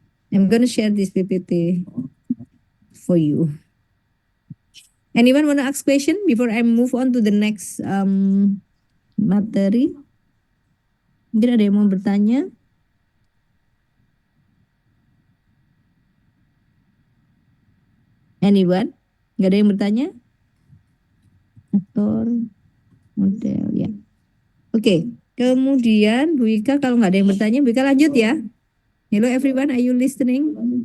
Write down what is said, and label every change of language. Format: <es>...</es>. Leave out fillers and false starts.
<en>I'm gonna share this PPT for you. Anyone wanna ask question before I move on to the next materi?</en> <id>Mungkin ada yang mau bertanya?</id> <en>Anyone?</en> <id>Gak ada yang bertanya? Aktor, model, ya. Oke, kemudian Bu Ika kalau nggak ada yang bertanya, Bu Ika lanjut ya.</id> <en>Hello everyone, are you listening?</en>